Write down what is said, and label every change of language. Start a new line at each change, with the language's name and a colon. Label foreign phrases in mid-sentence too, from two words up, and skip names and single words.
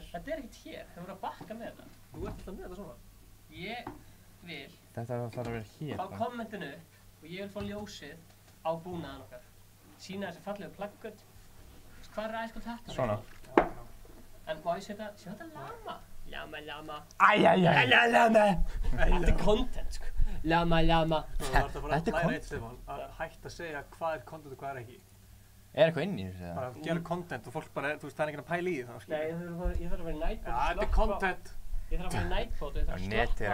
Icelandic: Þetta er ekkert hér. Það voru að bakka með þetta. Þú ert alltaf með þetta svona. Ég vil Þetta þarf að vera hér. fá kommentinu og ég vil fá ljósið á búnaðan okkar. Sýna þessi fallegu plaggut. Hvað er æskalt þetta? Svona. En má ég setja þetta lama? Lama. Æjæjæj. Lama. Þetta er content, sko. Lama. Þú ert að fara Þetta að er læra content. eitt, Stefán. Að hætta að segja hvað er content og hvað er ekki. Er eitthvað inn í þessu eða? Bara gera content og fólk bara, þú veist, það er ekki að pæla í því þá, Nei, ég þarf að vera í nightbot. Já, þetta er content. Ég þarf að vera í nightbot og ég þarf að Netið er slappa.